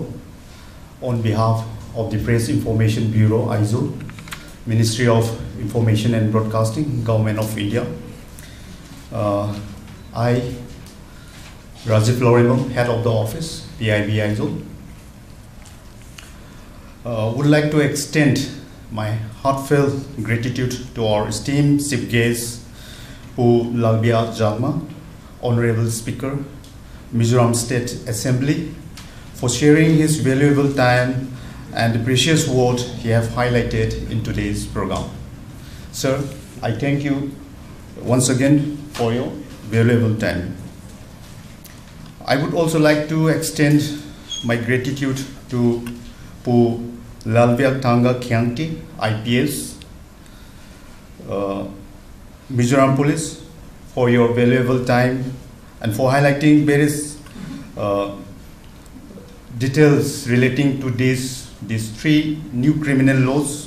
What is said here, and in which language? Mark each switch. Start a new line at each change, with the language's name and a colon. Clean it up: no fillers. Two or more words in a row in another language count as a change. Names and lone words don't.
English: On behalf of the Press Information Bureau, ISO, Ministry of Information and Broadcasting, Government of India, I, Rajiv Lorebum, Head of the Office, PIB ISO, would like to extend my heartfelt gratitude to our esteemed chief guest, Pu Lalbia Jalma, Honorable Speaker, Mizoram State Assembly, for sharing his valuable time and the precious word he have highlighted in today's program. Sir, I thank you once again for your valuable time. I would also like to extend my gratitude to Pu Lalbia Tanga Khyangti, IPS, Mizoram Police, for your valuable time and for highlighting various details relating to these 3 new criminal laws.